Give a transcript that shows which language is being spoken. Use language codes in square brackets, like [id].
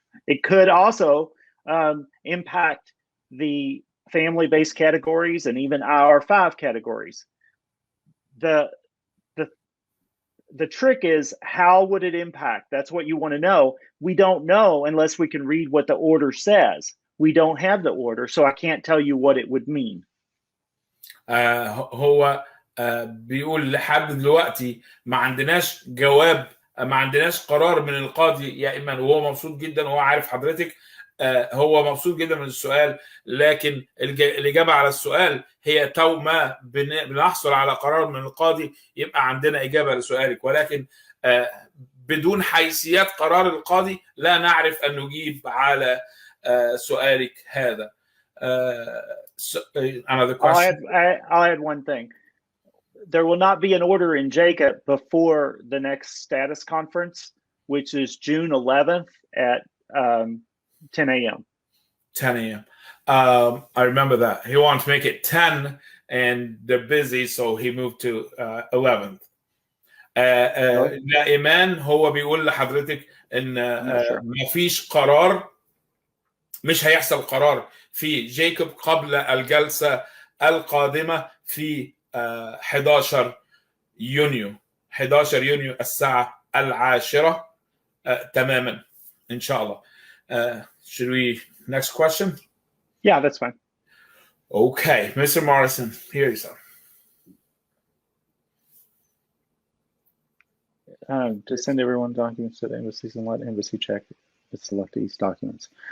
[en] It could also impact the family-based categories and even our 5 categories. The trick is, how would it impact? That's what you want to know. We don't know unless we can read what the order says. We don't have the order, so I can't tell you what it would mean. [ar] هو بيقول لحد دلوقتي ما عندناش جواب، ما عندناش قرار من القاضي يا إيمان، وهو مبسوط جدا وهو عارف حضرتك هو مبسوط جدا من السؤال، لكن الإجابة على السؤال هي تو ما بنحصل على قرار من القاضي يبقى عندنا إجابة لسؤالك، ولكن بدون حيثيات قرار القاضي لا نعرف أن نجيب على سؤالك هذا. [en] Another question. I'll add one thing. There will not be an order in Jacob before the next status conference, which is June 11th at 10 a.m. 10 a.m. I remember that. He wants to make it 10 and they're busy, so he moved to 11th. [ar] لا إيمان هو بيقول لحضرتك إن ما فيش قرار، مش هيحصل قرار في جيكوب قبل الجلسة القادمة في 11 يونيو الساعة 10 تماما إن شاء الله. [en] Should we next question? Yeah, that's fine. Okay, Mr. Morrison, here you are. To send everyone documents to the embassies and let embassy check the selectees documents.